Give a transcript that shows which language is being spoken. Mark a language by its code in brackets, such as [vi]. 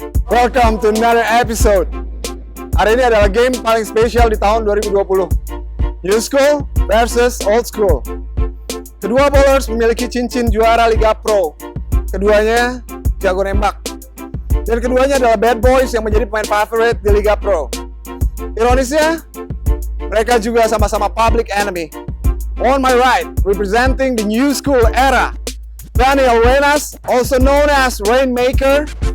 [en] Welcome to another episode. [id] Hari ini adalah game paling spesial di tahun 2020. [en] New School versus Old School. [id] Kedua bowlers memiliki cincin juara Liga Pro. Keduanya jago nembak. Dan keduanya adalah [en] bad boys [id] yang menjadi pemain favorit di Liga Pro. Ironisnya, mereka juga sama-sama [en] public enemy. On my right, representing the New School era, Daniel Wenas, also known as Rainmaker.